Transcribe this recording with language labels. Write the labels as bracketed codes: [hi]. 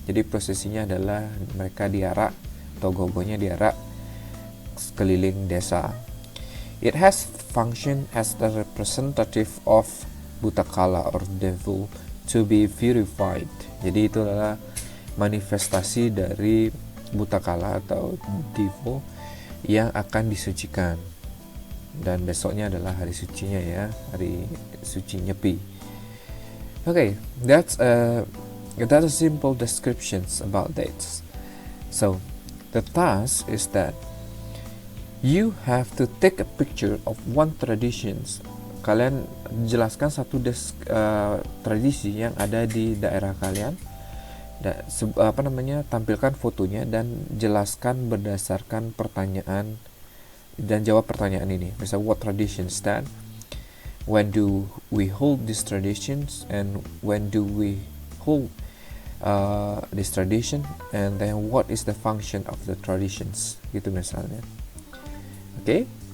[id] Jadi prosesinya adalah mereka diarak atau gogonya diarak sekeliling desa. [en] It has function as the representative of Butakala or devil to be purified. [id] Jadi itu adalah manifestasi dari Butakala atau devil yang akan disucikan, dan besoknya adalah hari sucinya ya, hari suci Nyepi. [en] Okay, that's a simple descriptions about dates. So the task is that you have to take a picture of one traditions. [id] Kalian jelaskan satu tradisi yang ada di daerah kalian. Tampilkan fotonya dan jelaskan berdasarkan pertanyaan dan jawab pertanyaan ini. Misal, [en] what traditions that? When do we hold these traditions? And when do we hold this tradition? And then what is the function of the traditions? [id] Gitu misalnya. Oke?